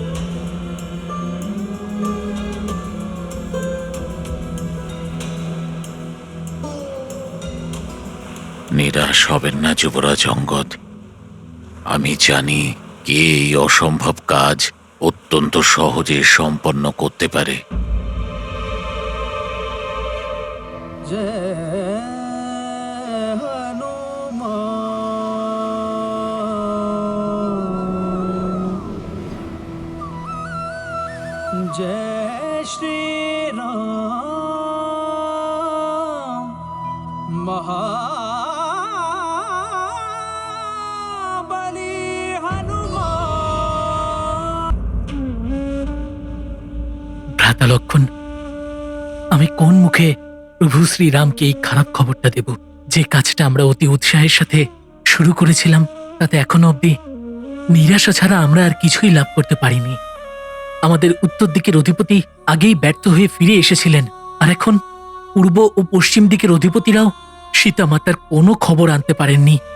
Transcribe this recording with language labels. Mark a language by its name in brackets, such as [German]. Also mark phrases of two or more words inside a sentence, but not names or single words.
[Bangla] নিরাশ হবেন না যুবরাজ অঙ্গদ। আমি জানি কে এই অসম্ভব কাজ অত্যন্ত সহজে সম্পন্ন করতে পারে। [Hindi] जय श्री राम महाबली हनुमान। [Bangla] ভ্রাতা লক্ষণ, আমি কোন মুখে প্রভু শ্রীরামকে এই খারাপ খবরটা দেব? যে কাজটা আমরা অতি উৎসাহের সাথে শুরু করেছিলাম তাতে এখনো অব্দি নিরাশা ছাড়া আমরা আর কিছুই লাভ করতে পারিনি। আমাদের উত্তর দিকের অধিপতি আগেই ব্যর্থ হয়ে ফিরে এসেছিলেন, আর এখন পূর্ব ও পশ্চিম দিকের অধিপতিরাও সীতামাতার কোনো খবর আনতে পারেননি।